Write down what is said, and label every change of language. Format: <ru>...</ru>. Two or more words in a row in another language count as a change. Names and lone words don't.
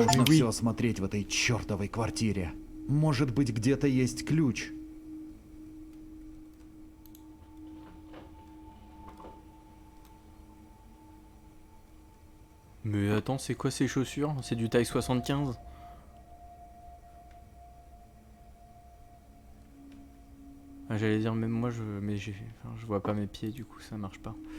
<ru>Можно</ru> <fr>Oui.</fr> <ru>все осмотреть в этой чертовой квартире. Может быть, где-то есть ключ.</ru> <fr>Mais attends, c'est quoi ces chaussures? C'est du taille 75? Ah, j'allais dire même moi, mais je vois pas mes pieds, du coup ça marche pas.</fr>